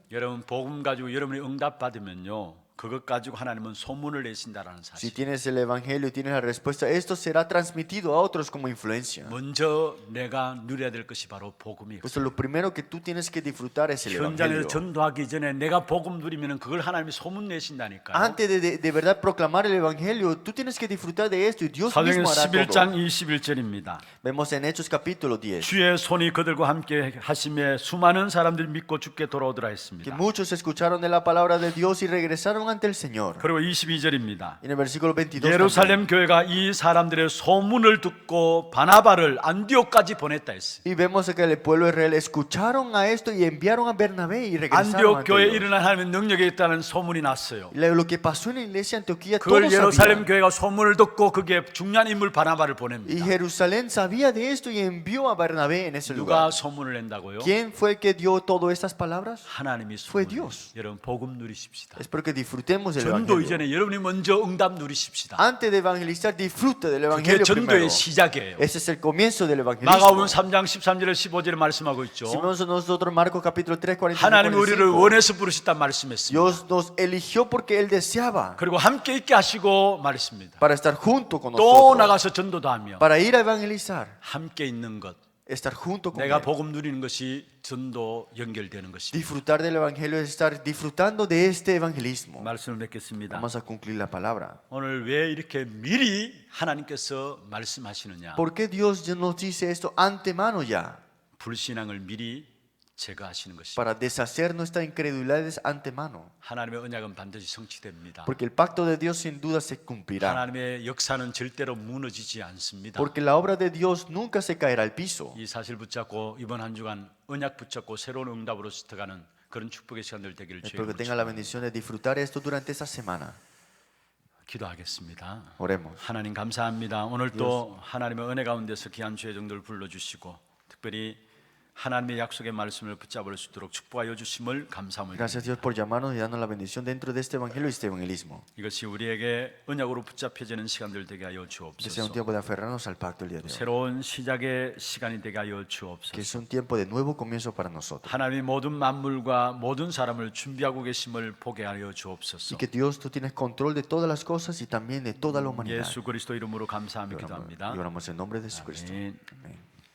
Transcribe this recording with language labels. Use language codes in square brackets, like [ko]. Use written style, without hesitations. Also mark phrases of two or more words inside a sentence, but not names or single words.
[ko] 여러분 복음 가지고 여러분이 응답 받으면요 그것 가지고 하나님은 소문을 내신다라는 [es] Si [ko] 사실. [es] tienes el evangelio y tienes la respuesta, esto será transmitido a otros como influencia. [ko] 먼저 내가 누려야 될 것이 바로 복음이에요. [es] Pues lo primero que tú tienes que disfrutar es el evangelio. [ko] 현장에서 전도하기 전에 내가 복음 누리면 그걸 하나님이 소문 내신다니까요. [es] Antes de verdad proclamar el evangelio, tú tienes que disfrutar de esto y Dios [ko] 사도행전 [es] mismo hará [ko] 11장 [es] todo. [ko] 21절입니다. [es] Vemos en Hechos capítulo 10 [ko] 주의 손이 그들과 함께 하심에 수많은 사람들이 믿고 주께 돌아오더라 [es] que [ko] 했습니다. [es] muchos escucharon de la palabra de Dios y regresaron ante el Señor. [ko] 그리고 22절입니다. [es] En el versículo 22 también. [ko] 예루살렘 교회가 이 사람들의 소문을 듣고 바나바를 안디옥까지 보냈다 했어요. [es] Y vemos que el pueblo de Israel escucharon a esto y enviaron a Bernabé y regresaron [ko] 안디옥 [es] ante [ko] 교회에 [es] ellos. [ko] 일어난 하나님의 능력이 있다는 소문이 났어요. [es] Lo que pasó en la iglesia de Antioquía, [ko] 그걸 [es] todos [ko] 예루살렘 [es] sabían. [ko] 교회가 소문을 듣고 그게 중요한 인물 바나바를 [es] Y [ko] 보냅니다. [es] Jerusalén sabía de esto y envió a Bernabé en ese [ko] 누가 [es] lugar. [ko] 소문을 낸다고요? [es] ¿Quién fue el que dio todas estas palabras? [ko] 하나님이 [es] fue [ko] 소문을. [es] Dios. [ko] 여러분 복음 누리십시다. [es] Espero que disfrutemos del [ko] 전도 [es] evangelio. [ko] 이전에 여러분이 먼저 응답 누리십시다. [es] Antes de evangelizar, disfruta del [ko] 그게 [es] evangelio primero. [ko] 전도의 시작이에요. [es] Ese es el comienzo del [ko] 마가복음 [es] evangelismo. [ko] 3장 13절에 15절에 말씀하고 있죠. [es] Si vemos nosotros Marcos capítulo 3, 45, [ko] 하나님이 우리를 [es] 45, [ko] 원해서 부르셨다 말씀했습니다. [es] Dios nos eligió porque Él deseaba [ko] 그리고 함께 있게 하시고 말했습니다. [es] para estar junto con [ko] 또 [es] nosotros, [ko] 나가서 전도도 하며 [es] para ir a evangelizar, [ko] 함께 있는 것, [es] estar junto con [ko] 내가 [es] Él. [ko] 복음 누리는 것이 전도 연결되는 것입니다. [es] Disfrutar del evangelio es estar disfrutando de este evangelismo. [ko] 말씀을 맺겠습니다. [es] Vamos a concluir la palabra. [ko] 오늘 왜 이렇게 미리 하나님께서 말씀하시느냐? [es] ¿Por qué Dios ya nos dice esto antemano ya? [ko] 불신앙을 미리 제거하시는 것입니다. [es] para deshacer nuestras incredulidades antemano. [ko] 하나님의 언약은 반드시 성취됩니다. [es] Porque el pacto de Dios sin duda se cumplirá. [ko] 하나님의 역사는 절대로 무너지지 않습니다. [es] Porque la obra de Dios nunca se caerá al piso. [ko] 이 사실 붙잡고 이번 한 주간 언약 붙잡고 새로운 응답으로 스쳐가는 그런 축복의 시간들 되기를 [es] Espero que [ko] 주님으로 [es] tenga la bendición de disfrutar esto durante esta semana. [ko] 기도하겠습니다. [es] Oremos. [ko] 하나님 감사합니다. 오늘 또 하나님의 은혜 가운데서 귀한 주의 종들을 불러주시고 특별히 하나님의 약속의 말씀을 붙잡을 수 있도록 축복하여 주심을 감사합니다. [es] Gracias Dios por llamarnos y darnos la bendición dentro de este evangelio y este evangelismo. [ko] 이것이 우리에게 언약으로 붙잡혀지는 시간들 되게 하여 [es] Que sea un [ko] 주옵소서. [es] tiempo de aferrarnos al pacto el día de hoy. [ko] 새로운 시작의 시간이 되게 하여 [es] Que [ko] 주옵소서. [es] es un tiempo de nuevo comienzo para nosotros. [ko] 하나님이 모든 만물과 모든 사람을 준비하고 계심을 보게 하여 [es] Y [ko] 주옵소서. [es] que Dios, tú tienes control de todas las cosas y también de toda la humanidad. [ko] 예수 그리스도 이름으로 감사하며 [es] Y [ko] 기도합니다. [es] oramos en nombre de Jesucristo. [ko] 아멘. [es] Amén.